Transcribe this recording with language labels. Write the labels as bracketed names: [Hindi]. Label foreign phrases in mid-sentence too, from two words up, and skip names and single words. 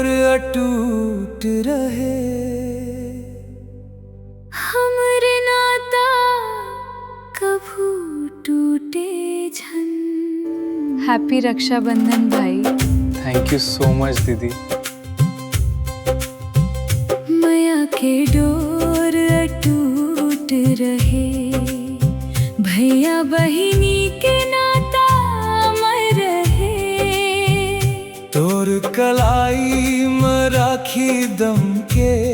[Chhattisgarhi] अटूट रहे। हमरे नाता कभू टूटे झन। हैप्पी रक्षाबंधन भाई। [English] thank you so much दीदी। [Chhattisgarhi] माया के डोर अटूट रहे, भैया बहिनी के नाता अमर रहे। तोर कलाई में राखी दम के,